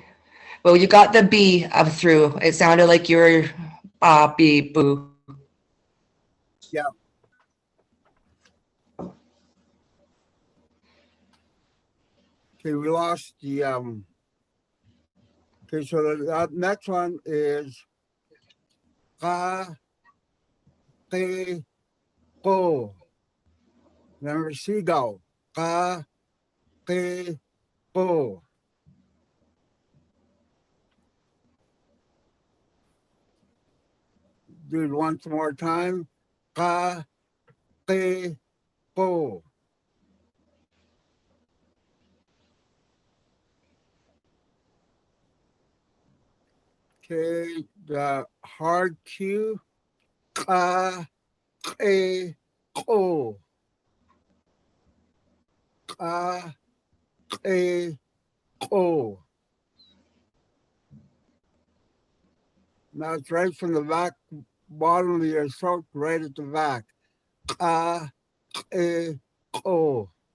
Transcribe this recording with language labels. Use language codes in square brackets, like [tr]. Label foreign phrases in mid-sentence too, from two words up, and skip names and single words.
[en] Well, you got the B up through. It sounded like you were B boo. Yeah. Okay, we lost the okay, so the next one is ka, ke, ko. [haw] Remember seagull. Ka, ke, ko. [en] Do it once more time. [haw] Ka, ke, ko. [en] Okay, the hard Q. [haw] Ka, ke, ko. Ka, ke, ko. [en] Now it's right from the back bottom of your throat, right at the back. [haw] Ka, ke, ko.